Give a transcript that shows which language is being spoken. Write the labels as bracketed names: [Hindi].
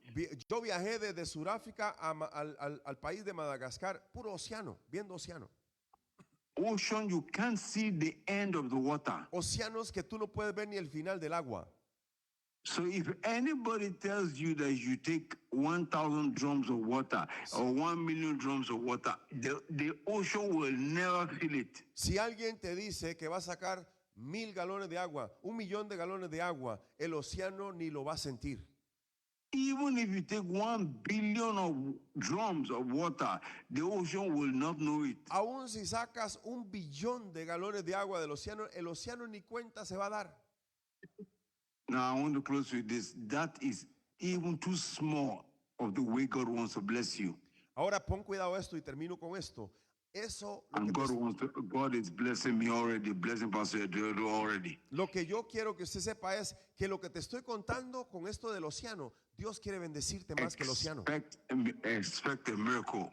[Spanish] Yo viajé desde Sudáfrica al país de Madagascar, puro océano, viendo océano. [English] Ocean, you can't see the end of the water. [Spanish] Océanos que tú no puedes ver ni el final del agua. [English] So if anybody tells you that you take 1,000 drums of water or 1 million drums of water, the ocean will never feel it. [Spanish] Si alguien te dice que va a sacar 1,000 galones de agua, 1,000,000 de galones de agua, el océano ni lo va a sentir. [English] Even if you take 1 billion of drums of water, the ocean will not know it. [Spanish] Aún si sacas 1,000,000,000 de galones de agua del océano, el océano ni cuenta se va a dar. [English] Now I want to close with this. That is even too small of the way God wants to bless you. [Spanish] Ahora pon cuidado esto y termino con esto. Eso lo [English] And [Spanish] que, [English] God is blessing me already, blessing Pastor Eduardo already. [Spanish] lo que yo quiero que usted sepa es que lo que te estoy contando con esto del océano, Dios quiere bendecirte más que el océano. [English] Expect a miracle now.